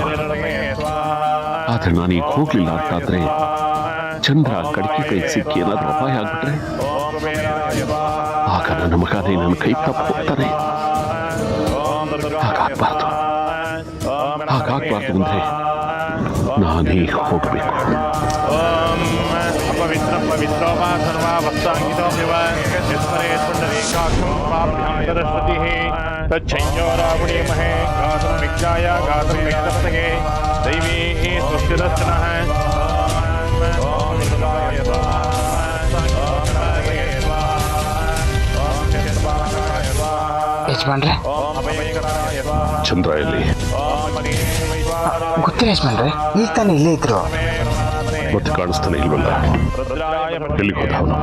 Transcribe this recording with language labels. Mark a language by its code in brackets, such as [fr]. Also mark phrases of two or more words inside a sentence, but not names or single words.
[kn] ಆದ್ರೆ ನಾನೀಗ ಹೋಗ್ಲಿಲ್ಲ ಅಂತಾದ್ರೆ ಚಂದ್ರ ಕಡಿಕೆ ಕೈ ಸಿಕ್ಕಿ ಏನಾದ್ರೂ ಅಪಾಯ ಆಗ್ಬಿಟ್ರೆ ಆಗ ನನ್ನ ಮಗನೇ ನನ್ನ ಕೈ ತಪ್ಪು ಹೋಗ್ತಾನೆ. ಹಾಗಾಗ್ಬಾರ್ದು ಅಂದ್ರೆ ನಾನೇ ಹೋಗ್ಬೇಕು. [sa] पवित्रो वा सर्वा वस्ताङ्गितोऽपिव यस्मरेत् पुण्डरीकाक्षं स्वाभ्यां सरस्वतीः तच्छंयोरावणीमहे गातुं मिच्छाय गातुं मिच्छते दैवी स्वस्तिरस्त्रः [kn] ಯಜಮಾನ್ರೆ, ಚಂದ್ರ ಎಲ್ಲಿ? ಗೊತ್ತಿಲ್ಲ ಯಜಮಾನ್ರೆ, ಈಗ ತಾನೇ ಇಲ್ಲೇ ಇದ್ರು. ಮತ್ತೆ ಕಾಣಿಸ್ತಾನೆ ಇಲ್ವಲ್ಲ, ಎಲ್ಲಿಗೆ ಹೋದ ಅವನು?